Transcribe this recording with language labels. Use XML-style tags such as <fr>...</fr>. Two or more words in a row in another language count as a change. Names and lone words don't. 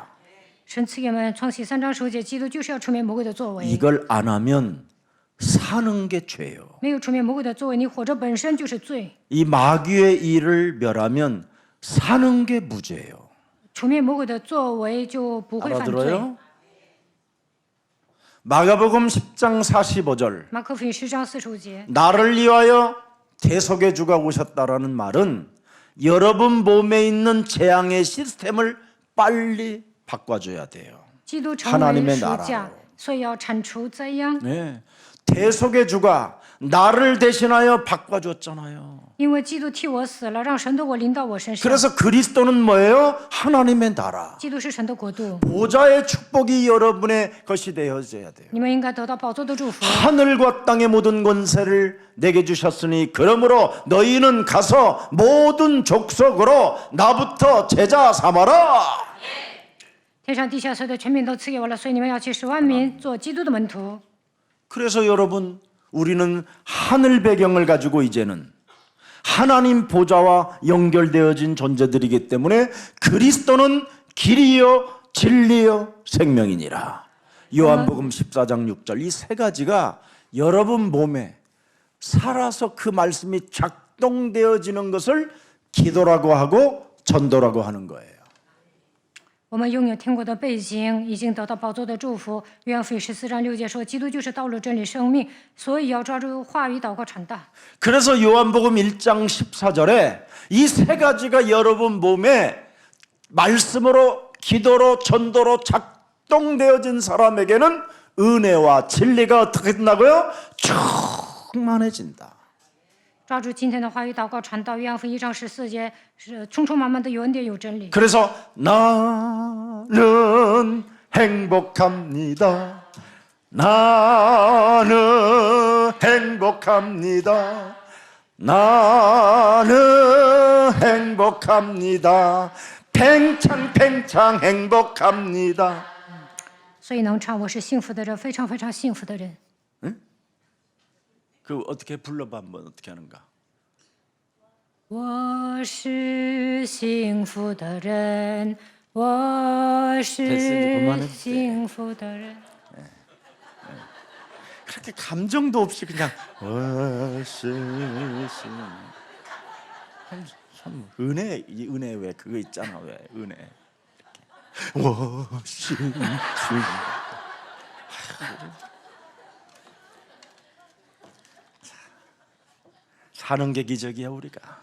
<zh>神赐给我们创启3章10节，基督就是要除灭魔鬼的作为。</zh> <ko>이걸 안 하면 사는 게 죄요.</ko> <zh>没有除灭魔鬼的作为，你活着本身就是罪。</zh> <ko>이 마귀의 일을 멸하면 사는 게 무죄예요.</ko> <zh>除灭魔鬼的作为就不会犯罪。</zh> <ko>알아들어요? 마가복음 10장 45절</ko> <zh>马可福音10章45节，</zh> <ko>나를 위하여 대속의 주가 오셨다라는 말은 여러분 몸에 있는 재앙의 시스템을 빨리 바꿔줘야 돼요.</ko> <zh>基督成为</zh> <ko>하나님의</ko> <zh>赎</zh> <ko>나라로</ko> <zh>价，所以要铲除灾殃。</zh> <ko>네. 대속의 주가 나를 대신하여 바꿔줬잖아요.</ko> <zh>因为基督替我死了，让神的国临到我身上。</zh> <ko>그래서 그리스도는 뭐예요? 하나님의 나라.</ko> <zh>基督是神的国度，</zh> <ko>보좌의 축복이 여러분의 것이 되어져야 돼요.</ko> <zh>你们应该得到宝座的祝福。</zh> <ko>하늘과 땅의 모든 권세를 내게 주셨으니 그러므로 너희는 가서 모든 족속으로 나부터 제자 삼아라.</ko> <zh>天上地下所有的权柄都赐给我了，所以你们要去使万民做基督的门徒。</zh> <ko>그래서 여러분 우리는 하늘 배경을 가지고 이제는 하나님 보좌와 연결되어진 존재들이기 때문에 그리스도는 길이요 진리요 생명이니라. 요한복음 14장 6절 이 세 가지가 여러분 몸에 살아서 그 말씀이 작동되어지는 것을 기도라고 하고 전도라고 하는 거예요.</ko> <zh>我们拥有天国的背景，已经得到宝座的祝福。约翰福音14章6节说，基督就是道路、真理、生命，所以要抓住话语、祷告、传道。</zh> <ko>그래서 요한복음 1장 14절에 이 세 가지가 여러분 몸에 말씀으로 기도로 전도로 작동되어진 사람에게는 은혜와 진리가 어떻게 된다고요? 충만해진다.</ko> <zh>抓住今天的话语、祷告、传道。约翰福音1章14节是充充满满的有恩典、有真理。</zh> <ko>그래서 나는 행복합니다. 나는 행복합니다. 나는 행복합니다. 팽창 행복합니다.</ko> <zh>所以能唱，我是幸福的人，非常非常幸福的人。</zh> <ko>그 어떻게 불러봐 한번 어떻게 하는가?</ko> <zh>我是幸福的人，我是幸福的人。</zh> <ko>그렇게 감정도 없이 그냥 참 은혜 이 은혜 왜 그거 있잖아 왜 은혜 사는 게 기적이야 우리가.</ko>